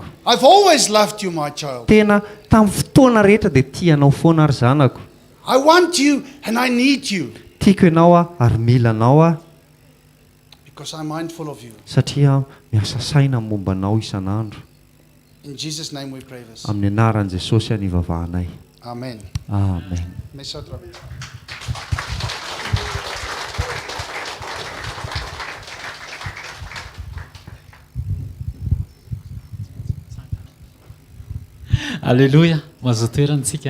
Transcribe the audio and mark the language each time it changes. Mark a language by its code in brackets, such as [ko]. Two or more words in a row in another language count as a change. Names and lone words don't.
[en] I've always loved you, my child. [mg] Tena tamin'ny fotoana rehetra dia tianao foana ry zanako. [en] I want you and I need you [mg] Tiako ianao ary mila anao [en] because I'm mindful of you. [mg] satria miasa saina momba anao isan'andro. [en] In Jesus' name we pray this. [mg] Amin'ny anaran'i Jesosy anivavahanay. [en] Amen. [mg] Amen. Manoatra. Alléluia, mazoto toerantsika.